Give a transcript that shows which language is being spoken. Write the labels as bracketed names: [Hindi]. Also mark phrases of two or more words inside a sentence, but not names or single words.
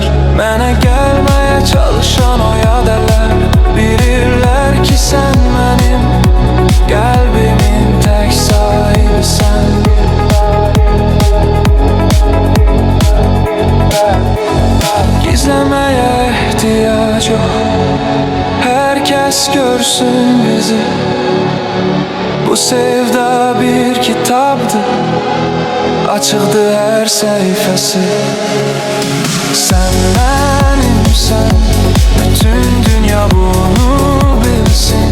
[Azerbaijani] Mənə gəlməyə çalışan o yad əllər, bilirlər ki sən mənim qəlbimin tək sahibisən. [Turkish] Gizləməyə ehtiyac yok, herkes görsün bizi. Bu sevda bir kitaptı, açıktı her sayfası. Sen benimsen, bütün dünya bunu bilsin.